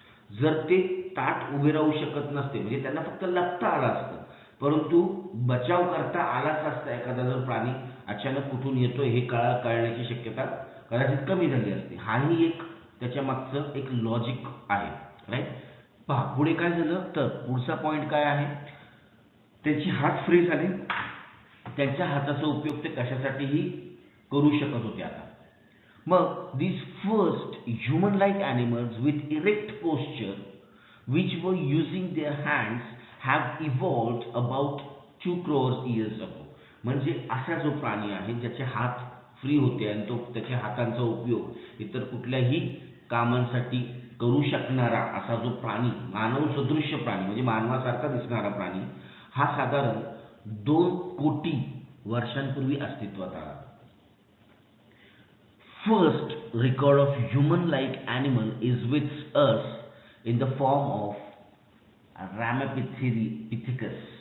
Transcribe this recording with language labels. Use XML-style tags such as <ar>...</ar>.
<mr>जर ते ताठ उभे राहू शकत नसते म्हणजे त्यांना फक्त लपता आलं असतं, परंतु बचाव करता आलाच असता एखादा जर प्राणी अचानक कुठून येतोय हे कळण्याची शक्यता कदाचित कमी झाली असते. हाही एक त्याच्या मागचं एक लॉजिक आहे, राईट. पहा पुढे काय झालं तर पुढचा पॉइंट काय आहे, त्यांचे हात फ्री झाले, त्यांच्या हाताचा उपयोग ते कशासाठीही करू शकत होते. आता मग</mr> <en>these first human like animals with erect posture which were using their hands have evolved about 2 crores years ago.</en> <mr>म्हणजे असा जो प्राणी आहे ज्याचे हात फ्री होते आणि तो त्याच्या हातांचा उपयोग इतर कुठल्याही कामांसाठी करू शकणारा असा जो प्राणी, मानव सदृश्य प्राणी म्हणजे मानवासारखा दिसणारा प्राणी, हा साधारण 2 कोटी वर्षांपूर्वी अस्तित्वात आला.</mr> <en>First record of human-like animal is with us in the form of Ramapithecus.</en>